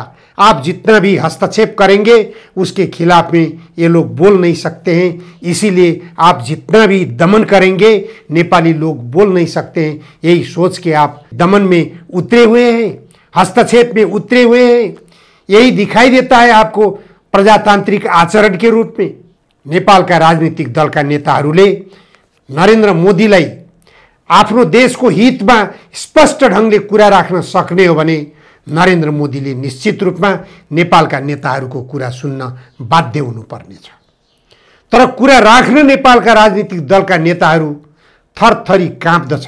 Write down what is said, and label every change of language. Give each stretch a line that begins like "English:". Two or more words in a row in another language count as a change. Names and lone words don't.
Hindi: आप जितना भी हस्तक्षेप करेंगे उसके खिलाफ में ये लोग बोल नहीं सकते हैं। इसीलिए आप जितना भी दमन करेंगे नेपाली लोग बोल नहीं सकते हैं। यही सोच के आप दमन में उतरे हुए हैं, हस्तक्षेप में उतरे हुए हैं। यही दिखाई देता है आपको प्रजातांत्रिक आचरण के रूप में।
Nepali: नेपालका राजनीतिक दलका नेताहरूले नरेन्द्र मोदीलाई आफ्नो देशको हितमा स्पष्ट ढङ्गले कुरा राख्न सक्ने हो भने नरेन्द्र मोदीले निश्चित रूपमा नेपालका नेताहरूको कुरा सुन्न बाध्य हुनुपर्नेछ। तर कुरा राख्न नेपालका राजनीतिक दलका नेताहरू थरथरी काँप्दछन्।